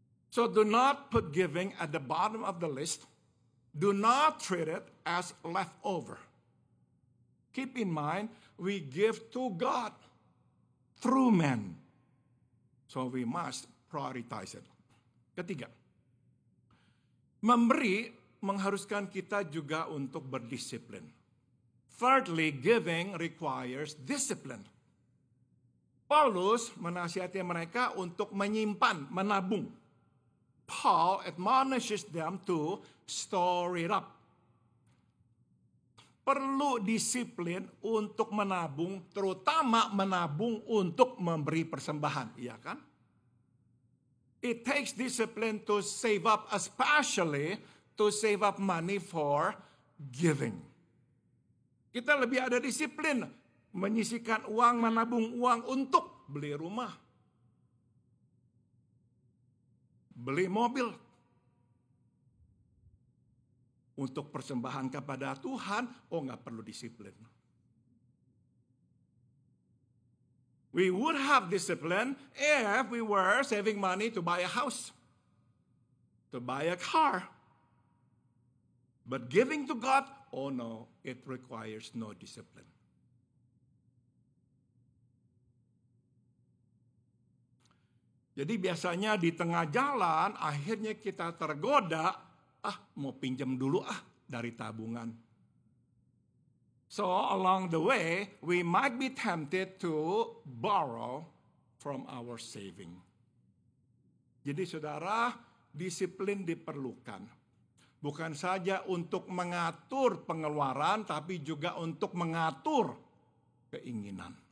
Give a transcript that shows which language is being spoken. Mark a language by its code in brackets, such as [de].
[en] So do not put giving at the bottom of the list. Do not treat it as leftover. Keep in mind, we give to God through men. So we must prioritize it. [id] Ketiga, memberi mengharuskan kita juga untuk berdisiplin. [en] Thirdly, giving requires discipline. [id] Paulus menasihati mereka untuk menyimpan, menabung. [en] Paul admonishes them to store it up. [id] Perlu disiplin untuk menabung, terutama menabung untuk memberi persembahan, iya kan? [en] It takes discipline to save up, especially to save up money for giving. [id] Kita lebih ada disiplin, menyisihkan uang, menabung uang untuk beli rumah, beli mobil. Untuk persembahan kepada Tuhan, nggak perlu disiplin. [en] We would have discipline if we were saving money to buy a house, to buy a car. But giving to God, no, it requires no discipline. [id] Jadi biasanya di tengah jalan, akhirnya kita tergoda, mau pinjam dulu dari tabungan. [en] So along the way, we might be tempted to borrow from our saving. [id] Jadi saudara, disiplin diperlukan. Bukan saja untuk mengatur pengeluaran, tapi juga untuk mengatur keinginan.